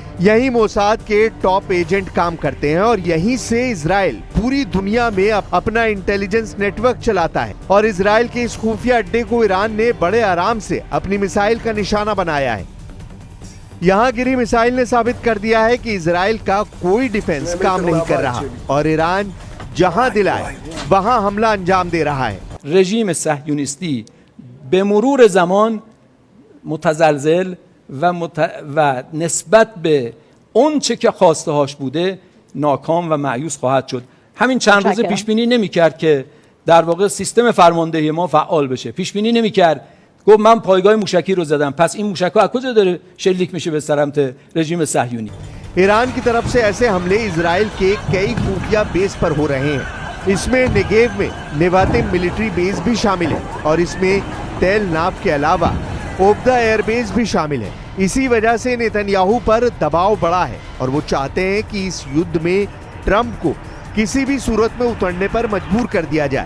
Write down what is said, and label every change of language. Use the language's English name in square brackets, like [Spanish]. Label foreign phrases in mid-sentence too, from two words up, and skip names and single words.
[Hindi] यहीं मोसाद के टॉप एजेंट काम करते हैं और यहीं से इजराइल पूरी दुनिया में अपना इंटेलिजेंस नेटवर्क चलाता है। और इजराइल के इस खुफिया अड्डे को ईरान ने बड़े आराम से अपनी मिसाइल का निशाना बनाया है। यहाँ गिरी मिसाइल ने साबित कर दिया है कि इजराइल का कोई डिफेंस काम नहीं कर रहा और ईरान जहाँ दिलाए वहाँ हमला अंजाम दे रहा है। [Persian] رژیم صهیونیستی به مرور زمان متزلزل و نسبت به اون چه که خواسته هاش بوده ناکام و مایوس خواهد شد. همین چند روز پیش بینی نمی‌کرد که در واقع سیستم فرماندهی ما فعال بشه. پیش بینی نمی‌کرد. گفت من پایگاه موشکی رو زدم. پس این موشک‌ها از کجا داره شلیک میشه به سمت رژیم صهیونی؟ [Hindi] ईरान की तरफ से ऐसे हमले इजराइल के कई खुफिया बेस पर हो रहे हैं। इसमें नेगेव में नेवातिम मिलिट्री बेस भी शामिल है और इसमें तेल नाव के अलावा ओब्दा एयरबेस भी शामिल है। इसी वजह से नेतन्याहू पर दबाव बढ़ा है और वो चाहते हैं कि इस युद्ध में ट्रंप को किसी भी सूरत में उतरने पर मजबूर कर दिया जाए।